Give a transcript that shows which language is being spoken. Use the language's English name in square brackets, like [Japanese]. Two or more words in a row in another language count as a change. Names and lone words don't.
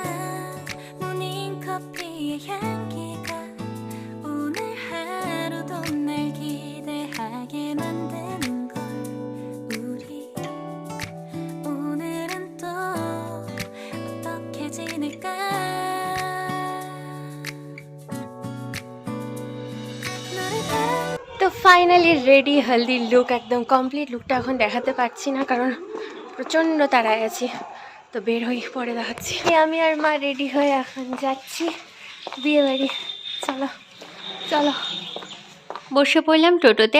[Korean] 모닝커피의 향기가 오늘 하루도 날 기대하게 만드는 걸 우리 오늘은 또 어떻게 지낼까 너를 [Bangla] তো ফাইনালি রেডি, হলদির লুক একদম কমপ্লিট। লুকটা এখন দেখাতে পারছি না, কারণ প্রচণ্ড তাড়ায় আছি। তো বের হয়ে পরে দেখাচ্ছি। আমি আর মা রেডি হয়ে এখন যাচ্ছি বিয়ে বাড়ি। চলো চলো, বসে পড়লাম টোটোতে।